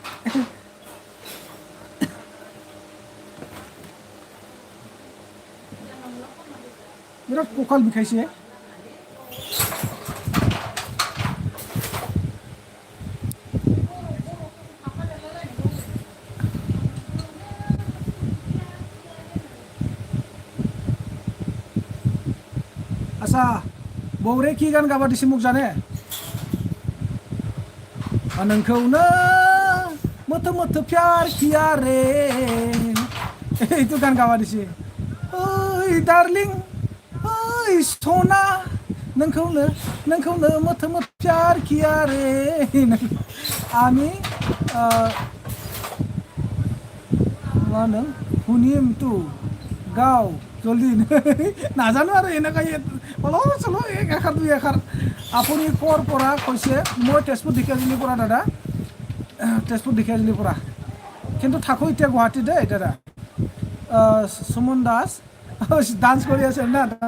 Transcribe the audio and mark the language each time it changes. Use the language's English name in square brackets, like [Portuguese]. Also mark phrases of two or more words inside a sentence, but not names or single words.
[Assamese] বিৰাট কঁকাল বিষাইছে আচ্ছা বৌৰে কি গান গাব দিছে মোক জানে [Bodo] नोंखौनो मथ मथ [Hindi] प्यार किया रे [Assamese] এইটো গান গাব দিছে [Bodo] ओइ डार्लिं ओइ सना नोंखौनो मथ मथ [Hindi] प्यार किया रे [Bodo] আমি [Assamese] मानो শুনিম তো গাও জলদি নাজানো আৰু এনেকৈ অলপ চলপ এষাৰ দুই এষাৰ আপুনি ক'ৰ পৰা কৈছে মই তেজপুৰ ঢেকীয়াজুলিৰ পৰা দাদা তেজপুৰ ঢেকীয়াজুলিৰ পৰা কিন্তু থাকোঁ এতিয়া গুৱাহাটীতে দাদা সুমন দাস ডান্স কৰি আছে না